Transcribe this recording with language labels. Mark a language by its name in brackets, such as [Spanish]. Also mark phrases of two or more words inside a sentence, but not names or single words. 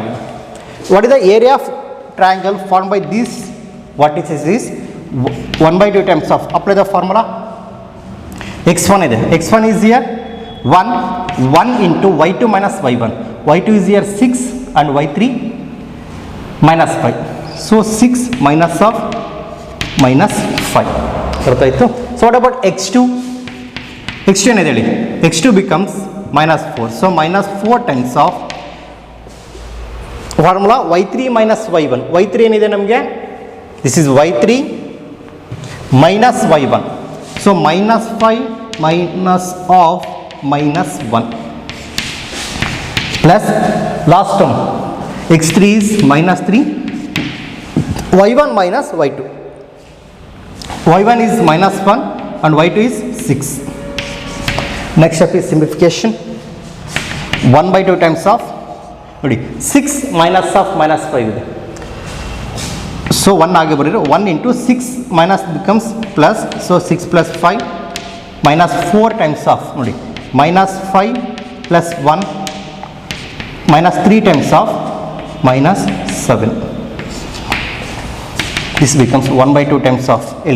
[English] What is the area of triangle formed by these vertices is 1/2 times of, apply the formula, x1 is there, x1 is here 1 into y2 minus y1, y2 is here 6 and y3 minus 5. So 6 minus of minus 5. So what about x2? x2 [Kannada] ಏನಿದೆ ಹೇಳಿ, [English] x2 becomes minus 4. So minus 4 times of formula y3 minus y1. [Kannada] y3 ಏನಿದೆ ನಮಗೆ, [English] this is y3 minus y1. So minus 5 minus of minus 1 plus last term x3 is minus 3, y1 minus y2, y1 is minus 1 and y2 is 6. Next step is simplification, 1/2 times of, 6 minus of minus 5 ಇದೆ. So 1 [Kannada] ಆಗಿ ಬರೀರಿ, [English] 1 into 6 minus becomes plus, so 6 plus 5 minus 4 times of, ನೋಡಿ minus 5 plus 1 minus 3 times of minus 7. This becomes 1/2 times of Eli.